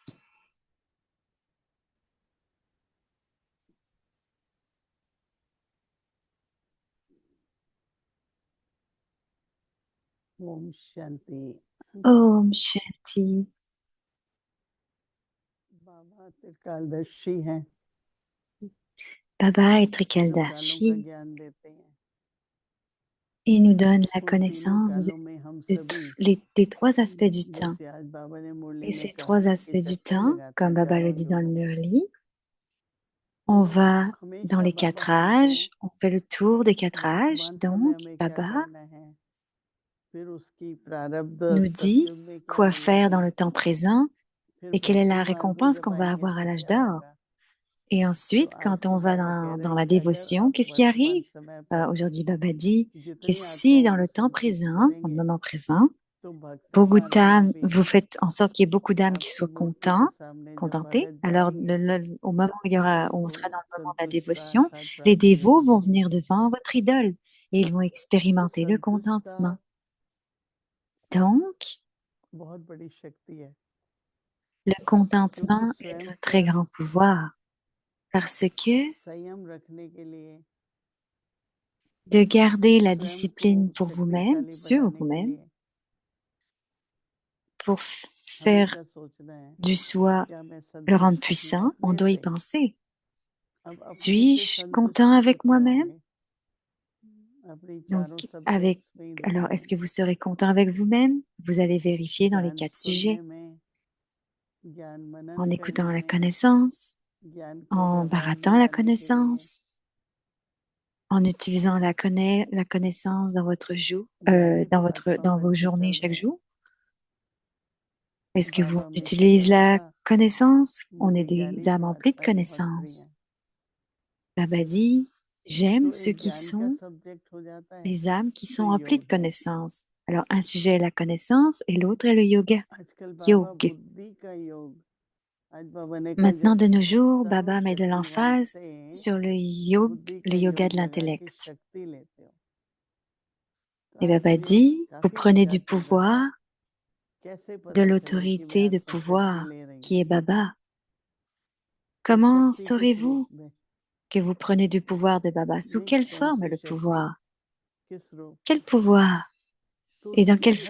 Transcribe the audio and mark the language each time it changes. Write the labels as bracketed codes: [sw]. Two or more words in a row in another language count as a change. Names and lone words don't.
[hi] ओम शांति ओम शांति. बाबा त्रिकालदर्शी हैं [fr] Baba est [hi] तीनों कालों का [fr] Trikaldashi. [hi] ज्ञान देते हैं [fr] Il nous donne la [hi] उन तीनों [fr] connaissance [hi] कालों में हम सभी [fr] des 3 aspects du temps. [hi] जैसे आज बाबा ने मुरली [fr] Et [hi] में [fr] ces [hi] कहा [fr] 3 [hi] कि [fr] aspects du [hi] चक्कर [fr] temps, [hi] लगाते [fr] comme [hi] हैं [fr] Baba le [hi] चारों [fr] dit dans le [hi] युगों में [fr] Murli, [hi] तो [fr] on va dans [hi] हमेशा [fr] les [hi] बाबा [fr] 4 [hi] हमको [fr] âges, on fait le tour des 4 âges. [hi] वर्तमान समय [fr] Donc, [hi] में क्या [fr] Baba [hi] करना है फिर उसकी प्रारब्ध [fr] nous dit [hi] सतयुग में क्या [fr] quoi faire dans [hi] मिलेगी [fr] le temps présent [hi] फिर [fr] et quelle est la [hi] भक्ति मार्ग में [fr] récompense [hi] जब [fr] qu'on va [hi] आएंगे [fr] avoir à [hi] तो [fr] l'âge [hi] क्या [fr] d'or. [hi] होगा [fr] Et [hi] तो [fr] ensuite, [hi] आज [fr] quand [hi] तो [fr] on va [hi] बाबा कह रहे [fr] dans [hi] हैं [fr] la [hi] कि अगर [fr] dévotion, [hi] आप [fr] qu'est-ce qui [hi] वर्तमान [fr] arrive? [hi] समय पर [fr] Aujourd'hui, Baba dit que [hi] जितनी [fr] si [hi] आत्माओं [fr] dans [hi] को [fr] le temps [hi] संतुष्ट [fr] présent, dans le [hi] करेंगे [fr] moment présent, [hi] तो भक्ति [fr] beaucoup [hi] मार्ग में [fr] d'âmes, [hi] भी [fr] vous faites en sorte qu'il y ait beaucoup d'âmes qui [hi] आपकी [fr] soient [hi] मूर्ति के [fr] contents, [hi] सामने जब [fr] contentés. [hi] भगत [fr] Alors, [hi] जाएंगे [fr] au moment où où on [hi] तो [fr] sera dans le moment de la [hi] संतुष्ट [fr] dévotion, [hi] राहत [fr] les [hi] प्राप्ति [fr] dévots vont [hi] होगी [fr] venir devant votre idole et ils vont [hi] वो [fr] expérimenter le [hi] संतुष्टता [fr] contentement. Donc, [hi] बहुत बड़ी शक्ति है [fr] le [hi] क्योंकि [fr] contentement est [hi] स्वयं [fr] un [hi] का [fr] très grand pouvoir parce que [hi] संयम रखने के लिए [fr] de garder la [hi] स्वयं को [fr] discipline pour vous-même, [hi] शक्तिशाली [fr] sur [hi] बनाने के [fr] vous-même, [hi] लिए [fr] pour faire [hi] हमेशा सोचना है [fr] du soi, [hi] क्या मैं [fr] le rendre [hi] संतुष्ट हूँ [fr] puissant, on [hi] अपने [fr] doit y [hi] से [fr] penser. [hi] अब अपने से [fr] Suis-je [hi] संतुष्ट [fr] content [hi] तो [fr] avec [hi] क्या [fr] moi-même? [hi] होंगे अपनी [fr] Donc, [hi] चारों [fr] avec, [hi] सब्जेक्ट्स में ही [fr] alors, est-ce que [hi] देखेंगे [fr] vous serez content avec vous-même? Vous allez vérifier dans les [hi] ज्ञान [fr] 4 [hi] सुनने [fr] sujets, [hi] में ज्ञान [fr] en [hi] मनन [fr] écoutant [hi] करने [fr] la [hi] में [fr] connaissance, [hi] ज्ञान को [fr] en [hi] व्यवहार [fr] barattant [hi] में [fr] la [hi] लाने के लिए [fr] connaissance, en utilisant la connaissance dans votre jour, [hi] ज्ञानी तो आत्मा [fr] dans [hi] बन [fr] vos [hi] के [fr] journées [hi] चल [fr] chaque [hi] रहे हैं [fr] jour. Est-ce que vous [hi] बाबा हमेशा [fr] utilisez [hi] कहता [fr] la [hi] था [fr] connaissance? On est [hi] मेरे [fr] des [hi] ज्ञानी [fr] âmes [hi] तो [fr] emplies de [hi] आत्मा ही बहुत प्रिय [fr] connaissances. [hi] है [fr] Baba dit, j'aime [hi] तो [fr] ceux [hi] एक [fr] qui [hi] ज्ञान का [fr] sont [hi] सब्जेक्ट हो जाता है [fr] les âmes qui [hi] तो [fr] sont emplies de [hi] योग है [fr] connaissances. Alors, un sujet est la connaissance et l'autre est le yoga. [hi] आजकल बाबा [fr] Yog. [hi] बुद्धि का योग, आज बाबा ने कहा [fr] Maintenant, [hi] जब [fr] de nos jours, [hi] सर्व [fr] Baba met de [hi] शक्तिवान [fr] l'emphase [hi] से [fr] sur [hi] बुद्धि [fr] le [hi] का [fr] yoga [hi] योग [fr] de [hi] लगा के [fr] l'intellect. [hi] शक्ति लेते हो। तो [fr] Et [hi] आज [fr] Baba [hi] मुझे [fr] dit, vous [hi] काफी [fr] prenez du [hi] जिज्ञासा था, [fr] pouvoir, [hi] कैसे [fr] de [hi] पता चले कि मैं [fr] l'autorité de [hi] आत्मा शक्ति [fr] pouvoir, [hi] ले रही [fr] qui est [hi] हूँ। [fr] Baba. [hi] तो [fr] Comment [hi] शक्ति किस रूप [fr] saurez-vous [hi] में, [fr] que vous prenez du pouvoir de Baba? Sous [hi] नहीं [fr] quelle [hi] कौन [fr] forme [hi] सी [fr] le [hi] शक्ति, [fr] pouvoir? [hi] किस रूप [fr] Quel [hi] में, [fr] pouvoir? [hi] तो [fr] Et dans [hi] दिन [fr] quelle [hi] भर